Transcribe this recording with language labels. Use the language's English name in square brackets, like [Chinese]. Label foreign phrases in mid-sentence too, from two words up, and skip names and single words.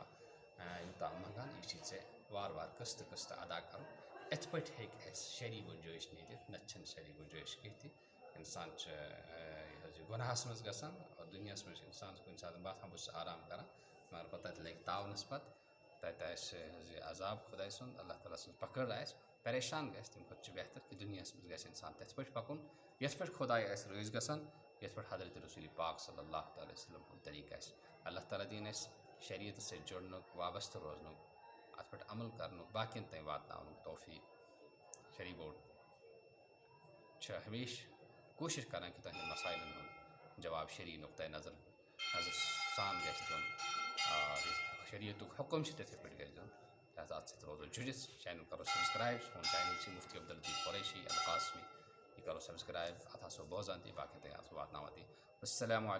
[Kashmiri] یوٗتاہ منٛگان، یہِ چھی ژےٚ وارٕ وارٕ قٕسطہٕ ادا کَرُن، یِتھ پٲٹھۍ ہیٚکہِ اَسہِ شرعی گُنجٲیِش نیٖرِتھ، نَتہٕ چھَنہٕ شرعی گُنجٲیِش کینٛہہ تہِ، اِنسان چھُ یہِ حظ یہِ گۄناہَس منٛز گژھان اور دُنیاہَس منٛز چھِ اِنسانَس کُنہِ ساتہٕ باسان بہٕ چھُس آرام کَران، مگر پَتہٕ تَتہِ لَگہِ تاونَس پَتہٕ تَتہِ آسہِ حظ یہِ عذاب خۄداے سُنٛد، اللہ تعالیٰ سٕنٛز پکڑ آسہِ، پریشان گژھِ، تَمہِ کھۄتہٕ چھُ بہتر کہِ دُنیاہَس منٛز گژھِ اِنسان تِتھ پٲٹھۍ پَکُن یِتھ پٲٹھۍ خۄداے آسہِ رٲضۍ گژھان، یِتھ پٲٹھۍ حضرت رسول پاک [Arabic] صلی اللہ تعالیٰ وسلم [Kashmiri] ہُنٛد طریٖقہٕ آسہِ۔ اللہ تعالیٰ دِیِن اَسہِ شریعتَس سۭتۍ جُڑنُک، وابستہٕ روزنُک، اَتھ پٮ۪ٹھ عمل کَرنُک، باقیَن تام واتناونُک توفیٖق۔ شرعی بورڈ چھِ ہمیشہِ کوٗشِش کَران کہِ تُہنٛدٮ۪ن مسائلَن ہُنٛد جواب شرعی نقطۂ نظر سان گژھِ دیُن، شریعتُک حکم چھِ تِتھَے پٲٹھۍ گژھِ دیُن، لہٰذا اَتھ سۭتۍ روزو جُڑِتھ، چینل کرو سبسکرایب، سون چینل چھِ مفتی عبداللطیف قریشی القاسمی، یہِ کرو سبسکرایب، اَتھ آسو بوزان تہِ باقٕے تام آسو واتناوان تہِ۔